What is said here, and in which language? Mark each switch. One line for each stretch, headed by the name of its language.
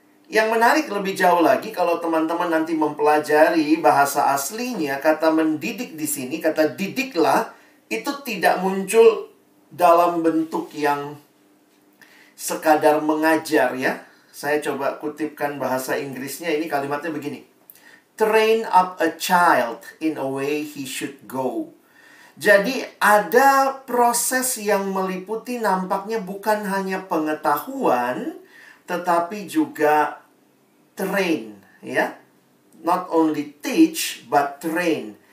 Indonesian: Yang menarik lebih jauh lagi, kalau teman-teman nanti mempelajari bahasa aslinya, kata mendidik di sini, kata didiklah, itu tidak muncul dalam bentuk yang sekadar mengajar ya. Saya coba kutipkan bahasa Inggrisnya, ini kalimatnya begini.
English: Train up a child in a way he should go.
Indonesian: Jadi ada proses yang meliputi nampaknya bukan hanya pengetahuan, tetapi juga train, ya.
English: Not only teach, but train.